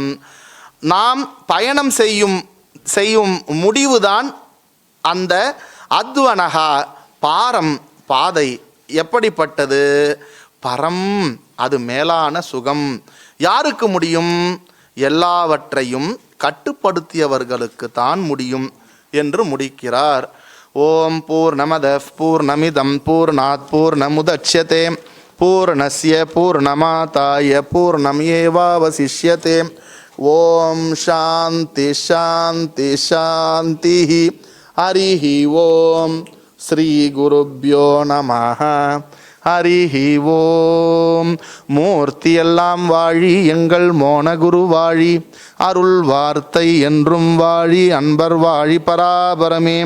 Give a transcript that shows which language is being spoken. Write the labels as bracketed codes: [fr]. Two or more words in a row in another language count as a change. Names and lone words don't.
[ta] நாம் பயணம் செய்யும் முடிவுதான் அந்த [sa] अध्वनः पारम्, [ta] பாதை. எப்படிப்பட்டது, பரம், அது மேலான சுகம். யாருக்கு முடியும், எல்லாவற்றையும் கட்டுப்படுத்தியவர்களுக்கு தான் முடியும் என்று முடிக்கிறார். [sa] ॐ पूर्णमदः पूर्णमिदं पूर्णात् पूर्णमुदच्यते पूर्णस्य पूर्णमादाय पूर्णमेवावशिष्यते. ॐ शान्तिः शान्तिः शान्तिः. हरिः ॐ। श्री गुरुभ्यो नमः. हरिः ॐ। ॐ. [ta] மூர்த்தி எல்லாம் வாழி எங்கள் மோனகுரு வாழி, அருள் வார்த்தை என்றும் வாழி, அன்பர் வாழி பராபரமே.